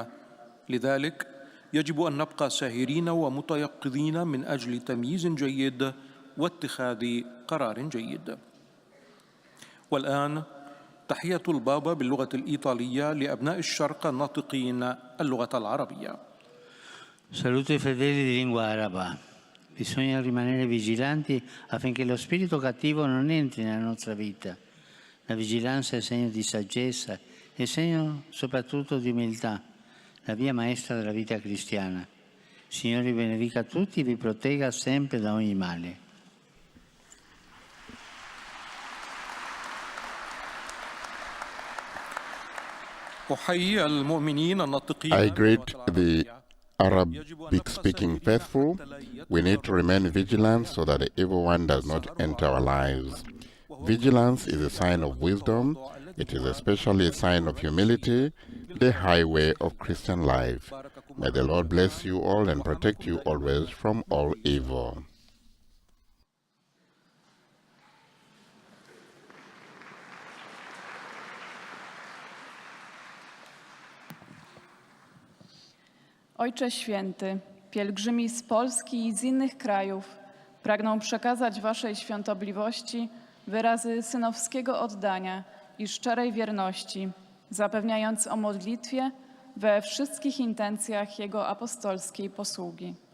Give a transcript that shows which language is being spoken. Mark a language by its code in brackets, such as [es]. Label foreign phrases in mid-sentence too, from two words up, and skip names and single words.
[ar] لذلك يجب أن نبقى ساهرين ومتيقظين من أجل تمييز جيد واتخاذ قرار جيد. والآن تحية البابا باللغة الإيطالية لأبناء الشرق الناطقين اللغة العربية. [it] Saluto i fedeli di lingua araba. Bisogna rimanere vigilanti affinché lo spirito cattivo non entri nella nostra vita. La vigilanza è segno di saggezza e segno soprattutto di umiltà, la via maestra della vita cristiana. Signore vi benedica tutti e vi protegga sempre da ogni male. [en] I greet the Arabic-speaking faithful. We need to remain vigilant so that the evil one does not enter our lives. Vigilance is a sign of wisdom. It is especially a sign of humility, the highway of Christian life. May the Lord bless you all and protect you always from all evil. [pl] Ojcze Święty, pielgrzymi z Polski i z innych krajów pragną przekazać Waszej świątobliwości wyrazy synowskiego oddania i szczerej wierności, zapewniając o modlitwie we wszystkich intencjach Jego apostolskiej posługi.